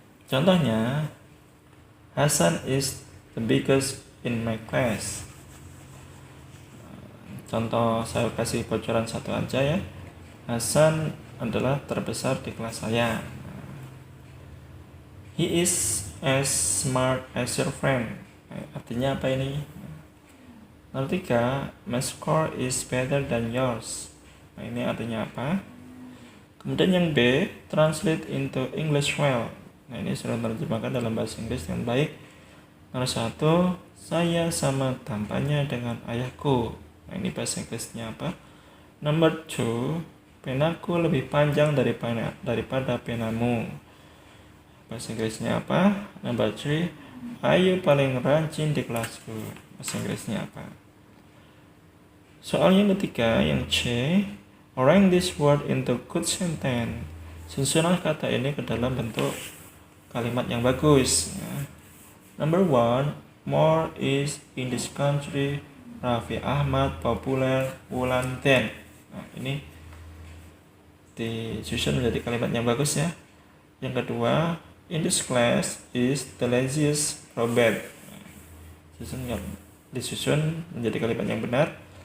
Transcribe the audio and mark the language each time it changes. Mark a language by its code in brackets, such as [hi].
[id] Contohnya, [en] Hasan is the biggest in my class. [id] Contoh saya kasih bocoran satu aja ya. Hasan adalah terbesar di kelas saya. [en] He is as smart as your friend. [id] Artinya apa ini? Nomor 3, [en] my score is better than yours. [id] Nah ini artinya apa? Kemudian yang B, [en] translate into English well. [id] Nah ini sudah terjemahkan dalam bahasa Inggris dengan baik. Nomor 1, saya sama tampaknya dengan ayahku. Nah ini bahasa Inggrisnya apa? Nomor 2, penaku lebih panjang daripada penamu. Bahasa Inggrisnya apa? Nomor 3, Ayu paling rajin di kelasku. Bahasa Inggrisnya apa? Soal yang ketiga, yang C, [en] arrange this word into good sentence. [id] Susunlah kata ini ke dalam bentuk kalimat yang bagus ya. [en] Number 1, more is in this country, Raffi Ahmad popular [id] bulan 10. Nah ini disusun menjadi kalimat yang bagus ya. Yang kedua, [en] in this class is the laziest Robert. [id] Disusun menjadi kalimat yang benar.